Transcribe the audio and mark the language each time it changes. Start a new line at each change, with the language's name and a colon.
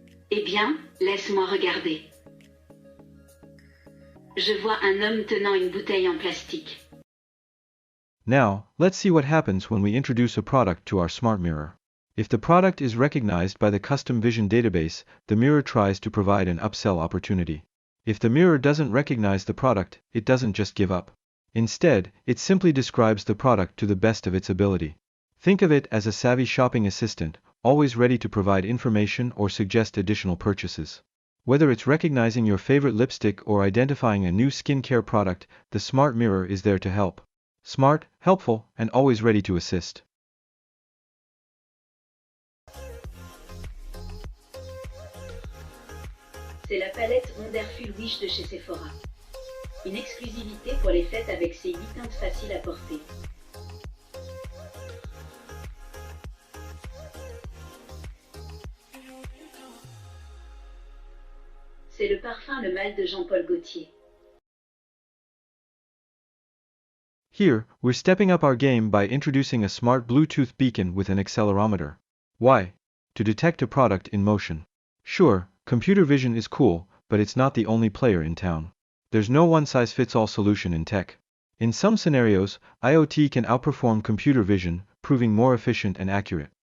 French: Eh bien, laisse-moi regarder. Je vois un homme tenant une bouteille en plastique.
English: Now, let's see what happens when we introduce a product to our SmartMirror. If the product is recognized by the ComputerVision database, the mirror tries to provide an upsell opportunity. If the mirror doesn't recognize the product, it doesn't just give up. Instead, it simply describes the product to the best of its ability. Think of it as a savvy shopping assistant, always ready to provide information or suggest additional purchases. Whether it's recognizing your favorite lipstick or identifying a new skincare product, the SmartMirror is there to help. Smart, helpful, and always ready to assist.
French: C'est la palette Wonderful Wish de chez Sephora. Une exclusivité pour les fêtes avec ses 8 teintes faciles à porter. C'est le parfum Le Mal de Jean-Paul Gaultier.
English: Here, we're stepping up our game by introducing a smart Bluetooth beacon with an accelerometer. Why? To detect a product in motion. Sure, computer vision is cool, but it's not the only player in town. There's no one-size-fits-all solution in tech. In some scenarios, IoT can outperform computer vision, proving more efficient and accurate.